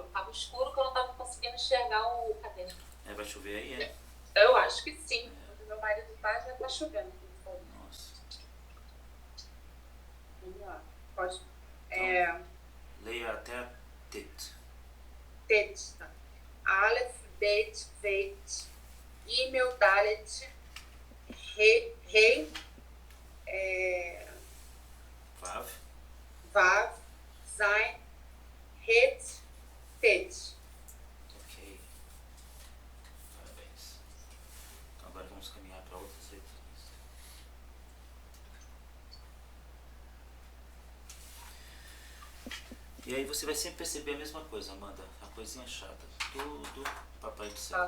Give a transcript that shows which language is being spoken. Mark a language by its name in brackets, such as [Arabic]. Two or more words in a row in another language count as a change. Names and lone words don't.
[Portuguese] Tava escuro que eu não tava conseguindo enxergar o caderno. Vai chover aí, é? Eu acho que sim. Onde meu marido tá, já tá chovendo. Nossa. Vamos lá. Pode. Então, leia até a tet. Tet. Tá. [Hebrew] אלף, בית, בית, גימל, דלת, הא, וו, זין, חית, טית. [Portuguese] Ok. Parabéns. Então agora vamos caminhar para outras letrinhas. E aí você vai sempre perceber a mesma coisa, Amanda. A coisinha chata. Tudo Papai do Céu.